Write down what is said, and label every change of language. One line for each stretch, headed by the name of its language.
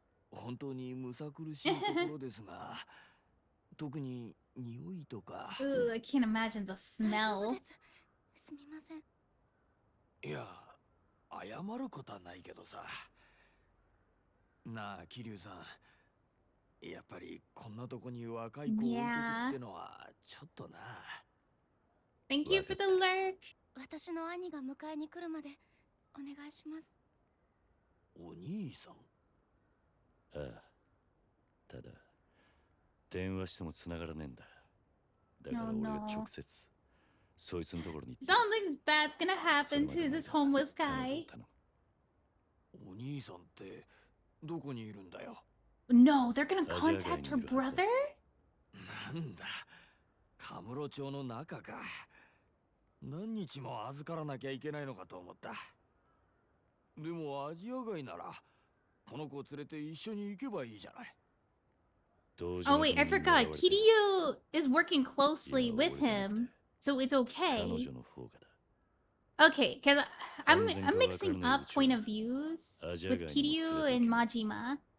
Japanese: 本当にむさ苦しいところですが、特に匂いとか。
English: Ooh, I can't imagine the smell.
Japanese: すみません。いや、謝ることはないけどさ。なあ、桐生さん。やっぱりこんなとこに若い子を置いとくってのはちょっとな。
English: Thank you for the lurk.
Japanese: 私の兄が迎えに来るまでお願いします。お兄さん。ああ。ただ電話しても繋がらねえんだ。だから俺が直接そいつのところに。
English: Something bad's gonna happen to this homeless guy.
Japanese: お兄さんってどこにいるんだよ。
English: No, they're gonna contact her brother?
Japanese: なんだ、カムロ町の中か。何日も預からなきゃいけないのかと思った。でもアジア街ならこの子を連れて一緒に行けばいいじゃない。
English: Oh wait, I forgot. Kiryu is working closely with him, so it's okay. Okay, because I'm mixing up point of views with Kiryu and Majima.